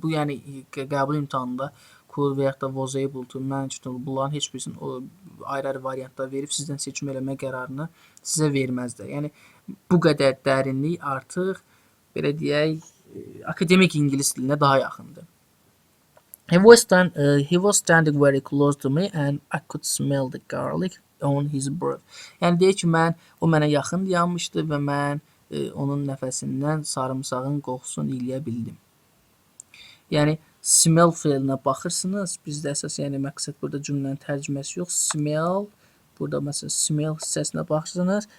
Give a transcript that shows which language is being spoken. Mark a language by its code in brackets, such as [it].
[az] Bu yəni qəbul imtahanında could və yaxud da was able to, manage to, bunların heç birisini ayrı-ayrı variantlar verib sizdən seçim eləmə qərarını sizə verməzlər. Yəni bu qədər dərinlik artıq belə deyək akademik ingilis dilinə daha yaxındır. [en] He was standing very close to me and I could smell the garlic on his breath. [az] Yəni deyir ki, o mənə yaxın dayanmışdı və mən onun nəfəsindən sarımsağın qoxusunu eləyə bildim. Yəni smell feilinə baxırsınız. Bizdə əsas yəni məqsəd burada cümlənin tərcüməsi yox. Smell burada məsələn smell hissəsinə baxırsınız.